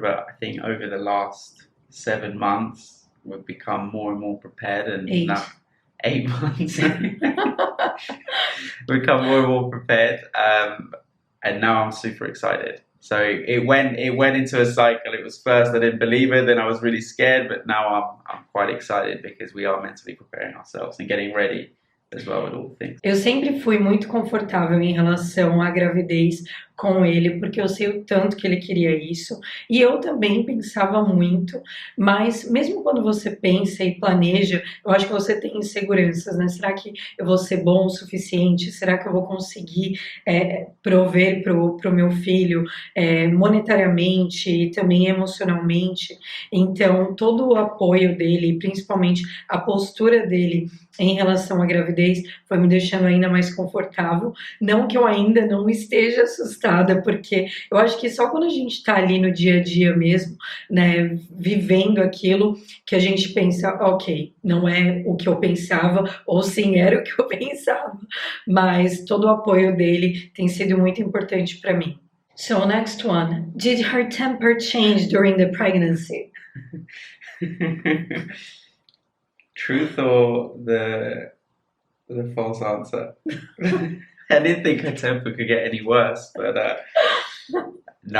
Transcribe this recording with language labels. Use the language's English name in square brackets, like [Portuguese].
[English] But I think over the last 7 months, we've become more and more prepared, and 8 months, we've become more and more prepared. And now I'm super excited. So it went into a cycle. It was first I didn't believe it, then I was really scared, but now I'm quite excited, because we are mentally preparing ourselves and getting ready as well with all the things. [Portuguese] Eu sempre fui muito confortável em relação à gravidez com ele, porque eu sei o tanto que ele queria isso, e eu também pensava muito, mas mesmo quando você pensa e planeja, eu acho que você tem inseguranças, né? Será que eu vou ser bom o suficiente? Será que eu vou conseguir prover pro meu filho monetariamente e também emocionalmente? Então, todo o apoio dele, principalmente a postura dele em relação à gravidez, foi me deixando ainda mais confortável. Não que eu ainda não esteja assustada, porque eu acho que só quando a gente tá ali no dia a dia mesmo, né, vivendo aquilo, que a gente pensa, ok, não é o que eu pensava, ou sim, era o que eu pensava, mas todo o apoio dele tem sido muito importante para mim. [English] So, next one. Did her temper change during the pregnancy? Truth or the false answer? I didn't think her temper could get any worse, but no.